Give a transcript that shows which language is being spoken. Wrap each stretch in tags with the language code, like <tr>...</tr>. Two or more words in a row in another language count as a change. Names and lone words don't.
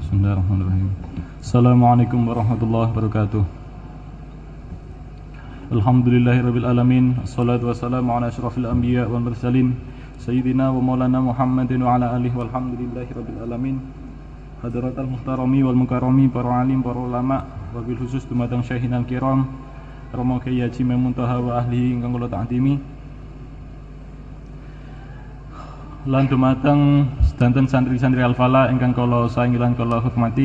<ar>بسم الله الرحمن الرحيم. السلام عليكم ورحمة الله وبركاته. الحمد لله رب العالمين. الصلاة والسلام على أشرف الأنبياء والمرسلين سيدنا ومولانا محمد وعلى آله والحمد لله رب العالمين. حضرة المحترم والمكرم,</ar> <jv>para alim, para ulama,</jv> <ar>وبالخصوص</ar> <jv>dumateng</jv> <ar>شيخنا الكرام</ar> <jv>Romo Kyai Haji Muntaha</jv> <ar>وأهل</ar> <jv>ingkang kula ta'zimi. Lan dumateng sedanten santri-santri Al-Falah ingkang kula saengi lan kula hormati.</jv>